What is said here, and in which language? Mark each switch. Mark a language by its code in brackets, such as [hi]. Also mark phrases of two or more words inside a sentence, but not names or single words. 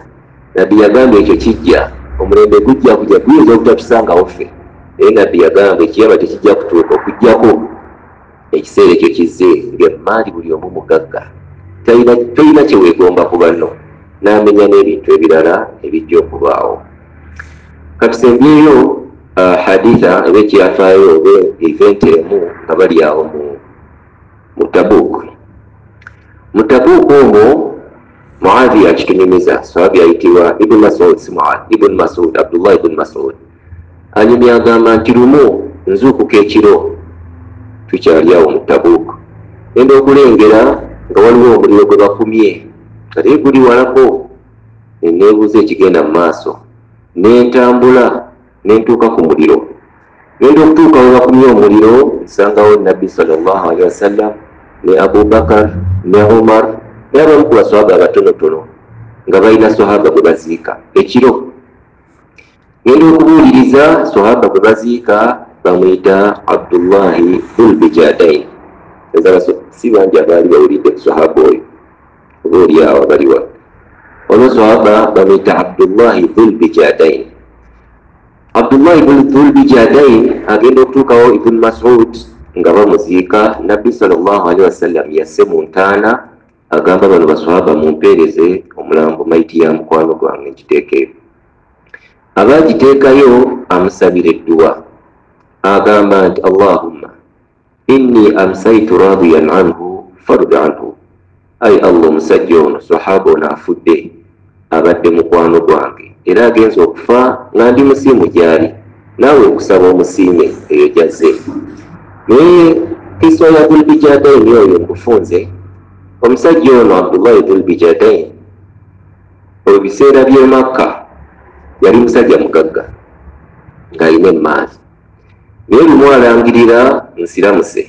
[lg] Nabbi yagamba ekyo kijja, omulembe gujja kujja guyinza obutatusangawo ffe, naye nabbi yagamba ekiyama tekijja kutuuka okujjako ekiseera ekyo kizze ng'emaali buli omu mugagga, tolina kyeweegomba ku banno, n'amenya n'ebintu ebirala ebijja okubaawo. Katusembyeyo haditha eba ekyafaayo oba event emu nga bali awo mu Tabuk. Mu Tabuk omwo Muadhi akitunyumiza, sahabi ayitibwa Ibn Mas'ud, si Muadhi, Ibn Mas'ud, Abdullah ibn Mas'ud. Anyumya agamba nti lumu nzuukuka ekiro tukyali awo mu Tabuk, ngenda okulengera nga waliwo omuliro gwe bakumye nga naye guli walako. Neebuuza ekigenda mu maaso, n'entambula nentuuka ku muliro. Ngenda okutuuka we bakumye omuliro nsangawo nabbi [ar] صلى الله عليه وسلم [lg] ne Abu Bakar ne Umar n'abamu ku baswahaba abatonotono nga balina sahaba gwe baziika ekiro. Ngenda okubuuliriza sahaba gwe baziika bamuyita Abdullahi Dhul-Bijadain. Si bangi abaali bawulidde ku sahaba oyo, oba oli awo abaliwa. Ono sahaba bamuyita Abdullahi Dhul-Bijadain. Abdullahi Dhul-Bijadain agenda okutuukawo Ibn Mas'ud nga bamuziika. Nabbi [ar] صلى الله عليه وسلم [lg] yasse mu ntaana agamba bano baswahaba mumpeereze omulambo maiti ya mukwano gwange nkiteekeyo. Abagiteekayo amusabira edduwa, agamba nti [ar] اللهم إني أمسيت راضيا عنه فارض عنه. [lg] Ayi Allah, omusajja ono sahaba ono afudde abadde mukwano gwange era agenza okufa nga ndi musiimu gyali, naawe okusaba omusiime eyo gyazze. Naye kisa ya Dhul-Bijadain oyo nkufunze. Omusajja ono Abdullahi Dhul-Bijadain mu biseera by'e Makka yali musajja mugagga ng'alina emaali, naye lumu alangirira nsiramuse.